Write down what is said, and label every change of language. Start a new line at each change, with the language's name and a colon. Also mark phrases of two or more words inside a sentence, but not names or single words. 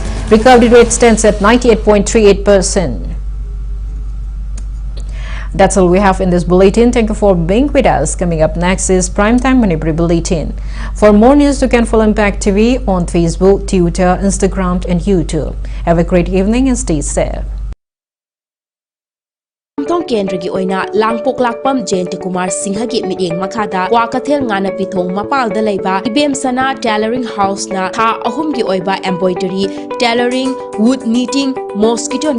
English: Recovery rate stands at 98.38%. That's all we have in this bulletin. Thank you for being with us. Coming up next is Primetime Manipuri Bulletin. For more news, you can follow Impact TV on Facebook, Twitter, Instagram and YouTube. Have a great evening and stay safe.
Manipuri: Thong Kendra oina langpok lakpam Jayant Kumar Singha gi miting makada wakathel ngana pitong mapal da leiba ibem sana
English: tailoring house
Manipuri: na tha ahum gi oiba
English: embroidery tailoring wood knitting mosquito